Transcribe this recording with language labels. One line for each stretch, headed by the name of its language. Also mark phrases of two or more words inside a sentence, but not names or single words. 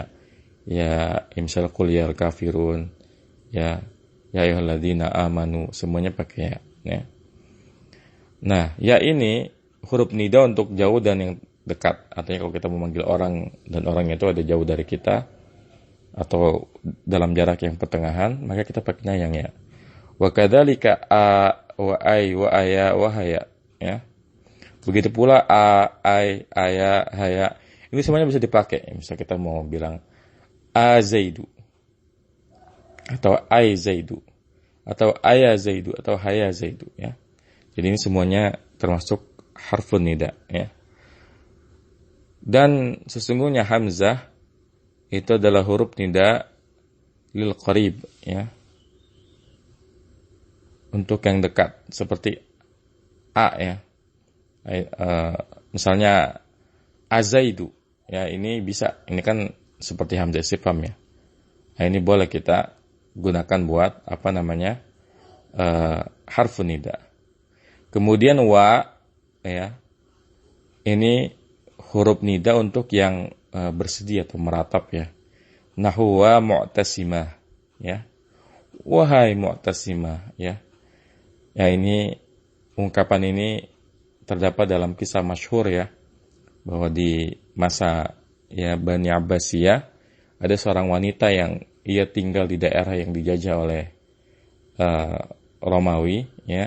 Indonesian: Ya, imsal
Arabic: قل يا كافرون, يا أيها الذين آمنوا,
Indonesian: semuanya pakai ya, ya. Nah, ya ini huruf nida untuk jauh dan yang dekat. Artinya kalau kita memanggil orang dan orangnya itu ada jauh dari kita atau dalam jarak yang pertengahan, maka kita pakainya yang ya.
Arabic: وكذلك أ وأي وأيا وهيا,
Indonesian: ya. Begitu pula a, ai, aya, haya. Ini semuanya bisa dipakai. Misal kita mau bilang
Arabic: أزيد
Indonesian: atau
Arabic: أي زيد
Indonesian: atau
Arabic: أيا زيد
Indonesian: atau
Arabic: هيا زيد,
Indonesian: ya. Jadi ini semuanya termasuk
Arabic: حرف نداء,
Indonesian: ya. Dan sesungguhnya hamzah itu adalah huruf
Arabic: نداء للقريب,
Indonesian: ya. Untuk yang dekat, seperti a, ya. Misalnya azaidu, ya, ini bisa, ini kan seperti
Arabic: همزة استفهام,
Indonesian: ya. Nah, ini boleh kita gunakan buat apa namanya?
Arabic: حرف نداء.
Indonesian: Kemudian wa, ya, ini huruf nida untuk yang bersedih atau meratap, ya.
Arabic: نحو وا معتصماه,
Indonesian: ya. Wahai mu'tasimah, ya. Ya, ini ungkapan ini terdapat dalam kisah masyhur, ya, bahwa di masa, ya, Bani Abbasiyah ada seorang wanita yang ia tinggal di daerah yang dijajah oleh Romawi, ya.